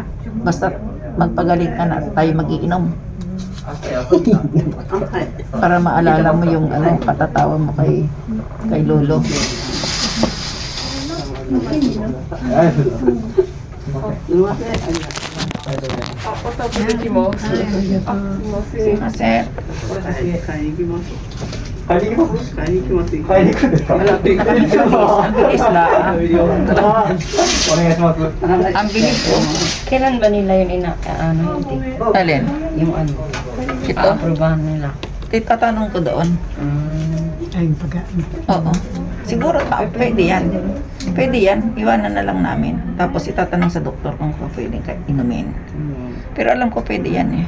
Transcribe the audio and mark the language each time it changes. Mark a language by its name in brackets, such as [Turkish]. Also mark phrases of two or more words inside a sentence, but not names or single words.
[Filipino] Basta magpagaling ka na, tayo magiinom. Para maalala mo yung patatawa mo kay Lolo. Sir. [Japanese] 買いに行きます買いに行きます買いに行くんですか [Filipino] Bilis na. [Japanese] お願いします [Filipino] Ang bilis ko. Kailan ba nila yun hindi? Alin? Yung Ito? aprobahan nila. Itatanong ko doon. Ay, pagkaan. Oo. Siguro pwede yan. Pwede yan. Iwanan na lang namin. Tapos itatanong sa doktor kung pwede ka inumin. Pero alam ko pwede yan eh.